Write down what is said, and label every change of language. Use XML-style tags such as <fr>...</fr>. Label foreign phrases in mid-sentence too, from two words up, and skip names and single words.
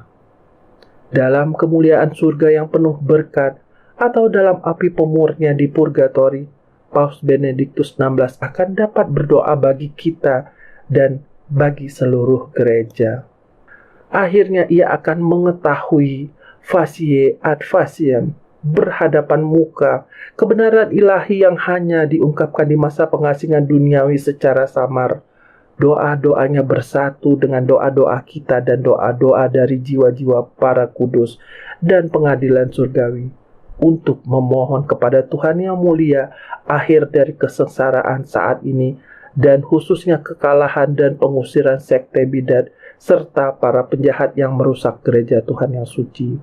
<id>Dalam kemuliaan surga yang penuh berkat, atau dalam api pemurnya di purgatori, Paus Benediktus XVI akan dapat berdoa bagi kita dan bagi seluruh gereja. Akhirnya ia akan mengetahui</id> <la>facie ad faciem,</la> <id>berhadapan muka, kebenaran ilahi yang hanya diungkapkan di masa pengasingan duniawi secara samar. Doa-doanya bersatu dengan doa-doa kita dan doa-doa dari jiwa-jiwa para kudus dan pengadilan surgawi untuk memohon kepada Tuhan yang mulia akhir dari kesengsaraan saat ini dan khususnya kekalahan dan pengusiran sekte bidat serta para penjahat yang merusak gereja Tuhan yang suci.</id>